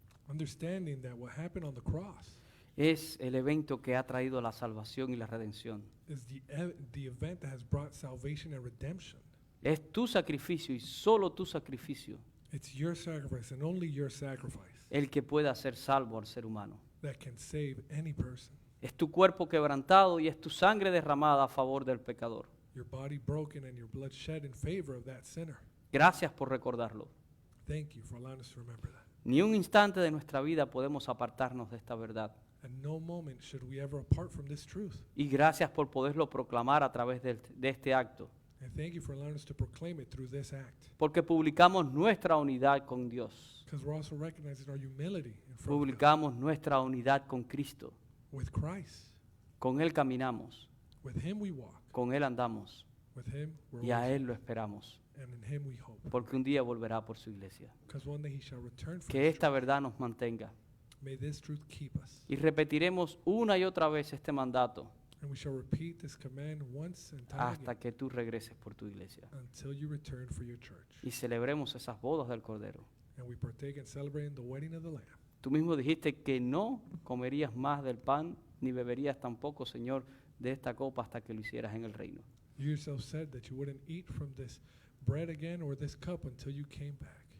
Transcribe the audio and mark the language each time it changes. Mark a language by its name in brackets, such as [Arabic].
[English] understanding that what happened on the cross [Spanish] es el evento que ha traído la salvación y la redención. [English] is the event that has brought salvation and redemption. [Spanish] Es tu sacrificio y solo tu sacrificio [English] It's your sacrifice and only your sacrifice [Spanish] el que puede hacer salvo al ser humano. [English] that can save any person. [Spanish] Es tu cuerpo quebrantado y es tu sangre derramada a favor del pecador. [English] Your body broken and your blood shed in favor of that sinner. [Spanish] Gracias por recordarlo. [English] Thank you for allowing us to remember that. [Spanish] Ni un instante de nuestra vida podemos apartarnos de esta verdad. [English] At no moment should we ever apart from this truth. [Spanish] Y gracias por poderlo proclamar a través de este acto, [English] And thank you for allowing us to proclaim it through this act. [Spanish] porque publicamos nuestra unidad con Dios, [English] Because we're also recognizing our humility in front of God. [Spanish] publicamos nuestra unidad con Cristo. [English] With Christ. [Spanish] Con Él caminamos, [English] With him we walk. [Spanish] con Él andamos [English] With him we're [Spanish] y a [English] always- [Spanish] Él lo esperamos, [English] and in him we hope. [Spanish] porque un día volverá por su iglesia. [English] Because one day he shall return for [Spanish] Que [English] his [Spanish] esta verdad nos mantenga. [English] truth. May this truth keep us. [Spanish] Y repetiremos una y otra vez este mandato, [English] And we shall repeat this command once and time [Spanish] hasta [English] again [Spanish] que tú regreses por tu iglesia. [English] until you return for your church. [Spanish] Y celebremos esas bodas del Cordero. [English] And we partake in celebrating the wedding of the Lamb. [Spanish] Tú mismo dijiste que no comerías más del pan, ni beberías tampoco, Señor, de esta copa hasta que lo hicieras en el reino. [English] You yourself said that you wouldn't eat from this bread again or this cup until you came back.